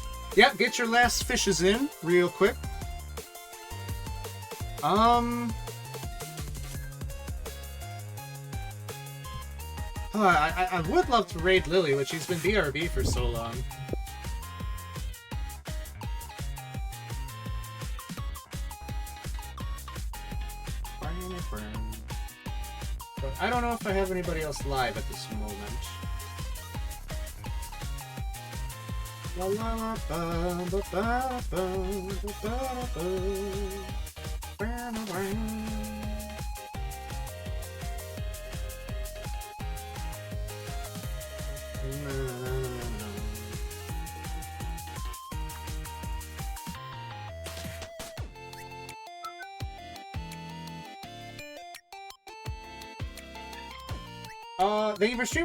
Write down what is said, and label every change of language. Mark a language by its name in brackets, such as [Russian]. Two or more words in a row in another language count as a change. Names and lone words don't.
[English] Yep, get your last fishes in real quick. I would love to raid Lily, but she's been BRB for so long. But I don't know if I have anybody else live at this moment. La la la ba ba ba ba ba ba ba. Thank you for streaming.